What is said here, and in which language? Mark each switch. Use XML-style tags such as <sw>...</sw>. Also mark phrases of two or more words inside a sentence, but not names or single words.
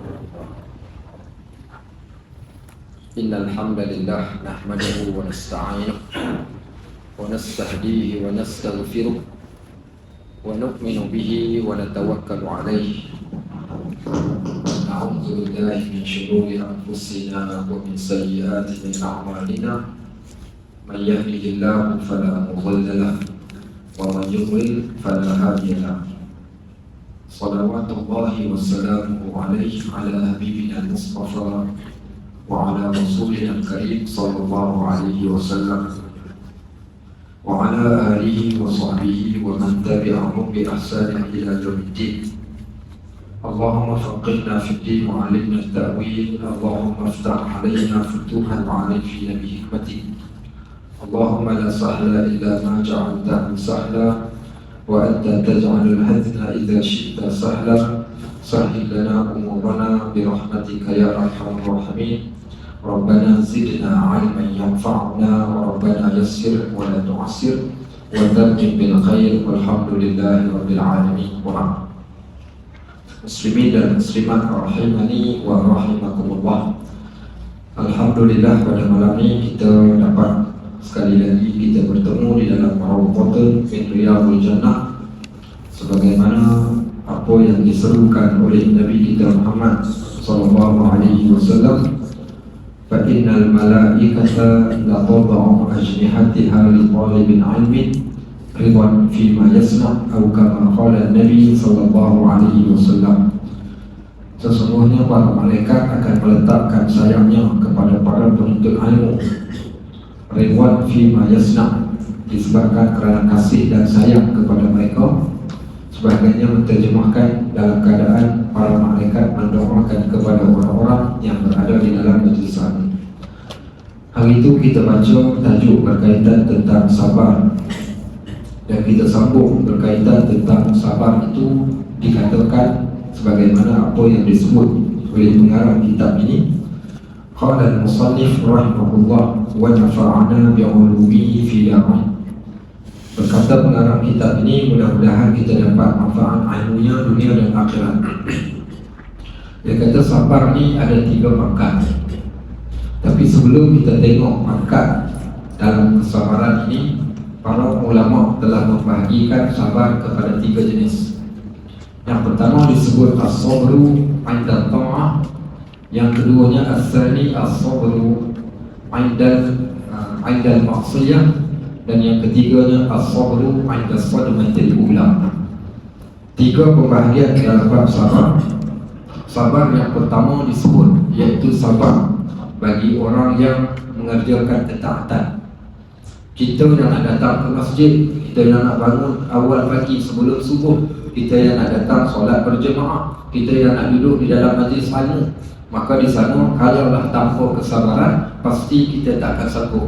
<ar>إن الحمد لله نحمده ونستعينه ونستهديه ونستغفره ونؤمن به ونتوكل عليه. نعوذ بالله من شرور أنفسنا ومن سيئات أعمالنا. من يهده الله فلا مضل له ومن يضلل فلا هادي له. صلوات الله وسلامه عليه على حبيبنا المصطفى وعلى رسولنا الكريم صلى الله عليه وسلم وعلى آله وصحبه ومن تبعهم بإحسان إلى يوم الدين. اللهم فقهنا في الدين وعلمنا التأويل. اللهم افتح علينا فتوحا وعرفنا بحكمتك. اللهم لا سهل إلا ما جعلته سهلا وأنت تجعل الحزن إذا شئت سهلا. سهل لنا أمورنا برحمتك يا أرحم الراحمين. ربنا زدنا علما ينفعنا وربنا يسر ولا تعسر وتمم بالخير والحمد لله رب العالمين. ومسلمين dan مسلمات رحمني ورحمكم الله.</ar> <ms>Alhamdulillah, pada malam ini kita dapat sekali lagi kita bertemu di dalam</ms> <ar>روضة من رياض الجنة,</ar> <ms>sebagaimana apa yang diserukan oleh Nabi kita Muhammad</ms> <ar>صلى الله عليه وسلم, فإن الملائكة لا تدع أجنحتها لطالب علم رضوان في ما يصنع'</ar> <ms>atau</ms> <ar>كما قال نبي صلى الله عليه وسلم.</ar> <ms>Sesungguhnya para malaikat akan meletakkan sayapnya kepada para penuntut ilmu,</ms> <ar>رضوان في ما يصنع',</ar> <ms>disebabkan kerana kasih dan sayang kepada mereka. Sebagiannya menterjemahkan dalam keadaan para malaikat mendoakan kepada orang-orang yang berada di dalam majlis ini. Hari itu kita baca tajuk berkaitan tentang sabar, dan kita sambung berkaitan tentang sabar itu dikatakan sebagaimana apa yang disebut oleh pengarang kitab ini.</ms> <ar>قال المصنف رحمه الله ونفعنا بعلومه في دارين.</ar> <ms>Berkata pengarang kitab ini, mudah-mudahan kita dapat manfaat ilmunya dunia dan akhirat. Dia kata sabar ni ada 3 pangkat. Tapi sebelum kita tengok pangkat dalam kesabaran ini, para ulama telah membahagikan sabar kepada 3 jenis. Yang pertama disebut</ms> <ar>الصبر عند الطاعة,</ar> <ms>yang keduanya</ms> <ar>الثاني الصبر عند المعصية,</ar> <ms>dan yang ketiganya</ms> <ar>الصبر عند الصدمة الأولى.</ar> <ms>3 pembahagian dalam bab sabar. Sabar yang pertama disebut iaitu sabar bagi orang yang mengerjakan ketaatan. Kita yang nak datang ke masjid, kita yang nak bangun awal pagi sebelum subuh, kita yang nak datang solat berjemaah, kita yang nak duduk di dalam majlis ilmu, maka di sana kalaulah tanpa kesabaran, pasti kita tak akan sanggup.</ms>